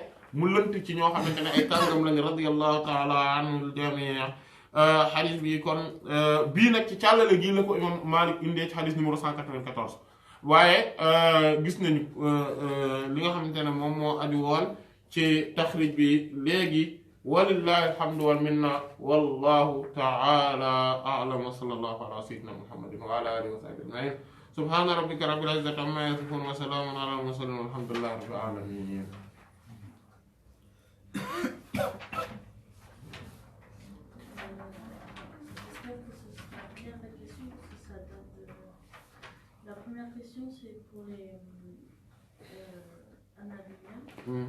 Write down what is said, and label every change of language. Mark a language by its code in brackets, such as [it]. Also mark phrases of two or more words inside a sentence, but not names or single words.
[wo] mu lënt ci ñoo xamante ne ay tàngam lañu [ar] رضي الله تعالى عنهم [wo] jamii xadis bi kon bii nag ci càllale gii la ko imam Malik indee ci xadis numéro 194 waaye gis nañu li nga xamante ne moom moo aju woon ci taxrij bi léegi [ar] ولله الحمد والمنة والله تعالى أعلم وصلى الله على سيدنا محمد وعلى آله وصحبه أجمعين سبحان ربك رب العزة عما يصفون وسلام على المرسلين والحمد لله رب العالمين. [fr] La première question, c'est pour les Anabéliens.